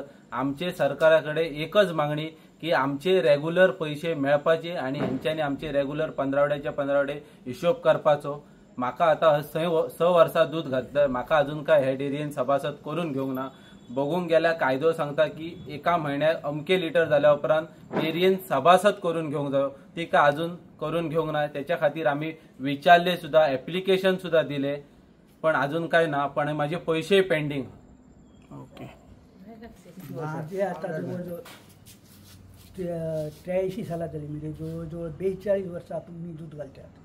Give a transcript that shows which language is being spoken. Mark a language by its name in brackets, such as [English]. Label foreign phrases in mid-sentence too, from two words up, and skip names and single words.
[Konkani] आमचे सरकाराकडे एकच मागणी की आमचे रेग्युलर पैसे मेळपाचे आणि हेंच्यांनी आमचे रेग्युलर 15 पंदरावडे हिशोब करपाचो. म्हाका आता 6 वर्सां दूध घातलं, म्हाका अजून काय हे डेअरीन सभासद करून घेवंक ना. बघूंक गेल्यार कायदो सांगता की 1 म्हयन्याक अमके लिटर जाल्या उपरांत डेअरीन सभासद करून घेवंक जायो. ती काय अजून करून घेवंक ना. त्याच्या खातीर आम्ही विचारले सुद्धा, ऍप्लिकेशन सुद्धा दिले, पण अजून काय ना. पण माझे पैसे पेंडिंग. ओके. [Marathi] माझे आता जवळजवळ 83 सालात झाली, म्हणजे जवळजवळ 42 वर्षापासून मी दूध घालतात.